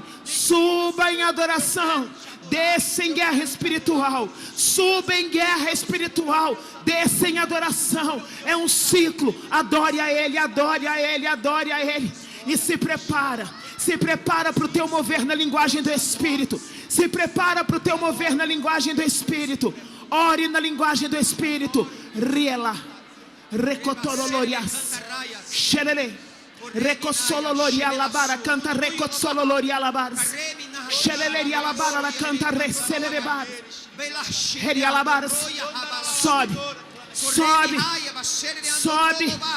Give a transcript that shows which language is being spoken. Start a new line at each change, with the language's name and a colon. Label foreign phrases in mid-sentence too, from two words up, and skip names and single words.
Portuguese: Suba em adoração, desça em guerra espiritual, suba em guerra espiritual, desça em adoração. É um ciclo. Adore a Ele, adore a Ele, adore a Ele. E se prepara para o teu mover na linguagem do Espírito. Se prepara para o teu mover na linguagem do Espírito. Ore na linguagem do Espírito. Riela. Recotorolorias. Xelele. Recosoloria labara. Canta recosoloria labaras. Xeleleria labara. La canta recelerebar. Heria labaras. Sobe. Sobe. Sobe.